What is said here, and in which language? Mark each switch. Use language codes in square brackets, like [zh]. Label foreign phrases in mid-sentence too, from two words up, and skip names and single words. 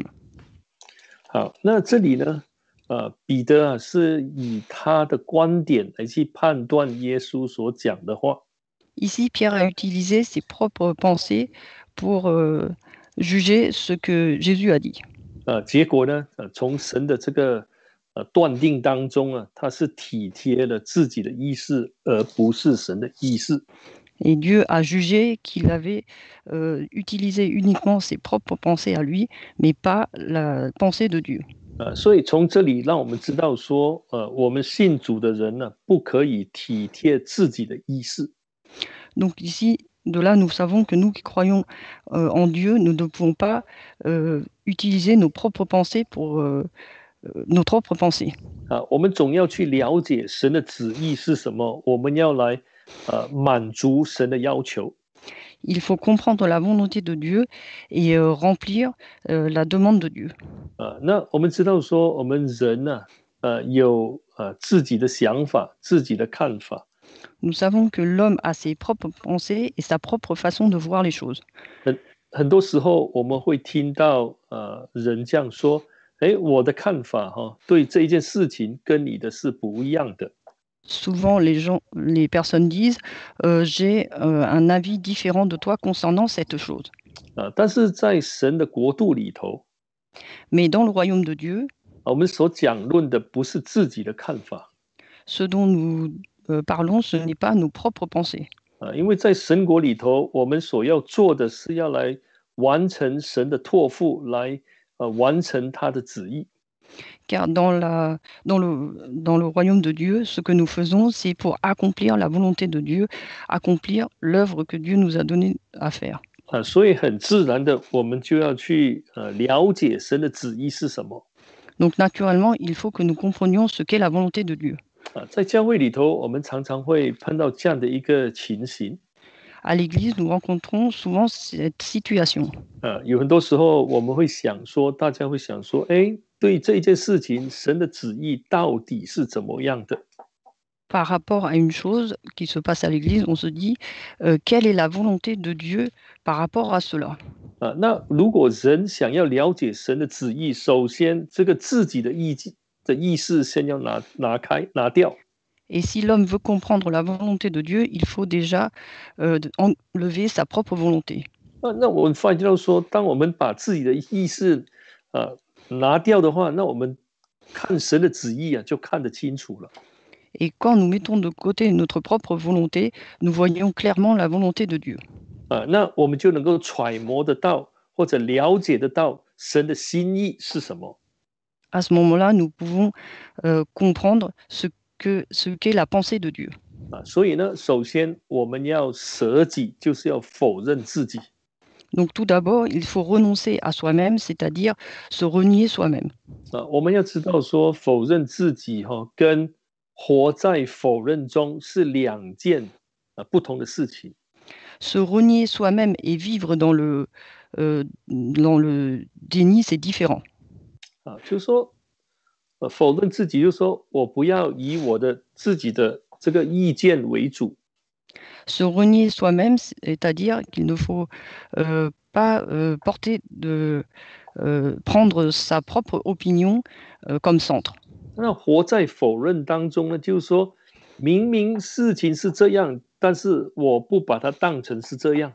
[zh] 好，那这里呢，彼得是以他的观点来去判断耶稣所讲的话。 [fr] Ici, Pierre a utilisé ses propres pensées pour juger ce que Jésus a dit. [zh] 结果呢，从神的这个断定当中他是体贴了自己的意思，而不是神的意思。 [fr] Et Dieu a jugé qu'il avait utilisé uniquement ses propres pensées à lui, mais pas la pensée de Dieu. [zh] 所以从这里让我们知道说，我们信主的人呢，不可以体贴自己的意思。 [fr] Donc ici, de là, nous savons que nous qui croyons en Dieu, nous ne pouvons pas utiliser nos propres pensées pour nos propres pensées. [zh] 我们总要去了解神的旨意是什么，我们要来满足神的要求。 [fr] Il faut comprendre la volonté de Dieu et remplir la demande de Dieu. [zh] 那我们知道说，我们人呢，有自己的想法、自己的看法。 [fr] Nous savons que l'homme a ses propres pensées et sa propre façon de voir les choses. [zh] 很多时候我们会听到人这样说：“我的看法对这一件事情跟你的是不一样的。” [fr] Souvent, les personnes disent j'ai un avis différent de toi concernant cette chose. [zh] 但是在神的国度里头， [fr] Mais dans le royaume de Dieu, [zh] 我们所讲论的不是自己的看法， [fr] ce dont nous parlons, ce n'est pas nos propres pensées. [zh] 因为在神国里头，我们所要做的是要来完成神的托付，来完成他的旨意。 [fr] Car dans le royaume de Dieu, ce que nous faisons, c'est pour accomplir la volonté de Dieu, accomplir l'œuvre que Dieu nous a donné à faire. [zh] 所以很自然的，我们就要去了解神的旨意是什么。 [fr] Donc naturellement, il faut que nous comprenions ce qu'est la volonté de Dieu. [zh] 在教会里头，我们常常会碰到这样的一个情形。 [fr] À l'église, nous rencontrons souvent cette situation. [zh] 有很多时候我们会想说，大家会想说，对这一件事情，神的旨意到底是怎么样的？ [fr] Par rapport à une chose qui se passe à l'église, on se dit quelle est la volonté de Dieu par rapport à cela. [zh] 那如果人想要了解神的旨意，首先这个自己的意识先要拿掉。 [fr] Et si l'homme veut comprendre la volonté de Dieu, il faut déjà enlever sa propre volonté. [zh] 那我们发现到说，当我们把自己的意识拿掉的话，那我们看神的旨意就看得清楚了。 [fr] Et quand nous mettons de côté notre propre volonté, nous voyons clairement la volonté de Dieu. [zh] 那我们就能够揣摩得到，或者了解得到神的心意是什么。 [fr] À ce moment-là, nous pouvons comprendre ce qu'est la pensée de Dieu. [zh] 所以呢，首先我们要舍己，就是要否认自己。 [fr] Donc tout d'abord, il faut renoncer à soi-même, c'est-à-dire se renier soi-même. [zh] 我们要知道说，否认自己跟活在否认中是两件不同的事情。 [fr] Se renier soi-même et vivre dans le déni, c'est différent. [zh] 就是说， 否认自己，就是说我不要以我的自己的这个意见为主。 [fr] Se renier soi-même, c'est-à-dire qu'il ne faut pas prendre sa propre opinion comme centre. [zh] 那活在否认当中呢，就是说明明事情是这样，但是我不把它当成是这样。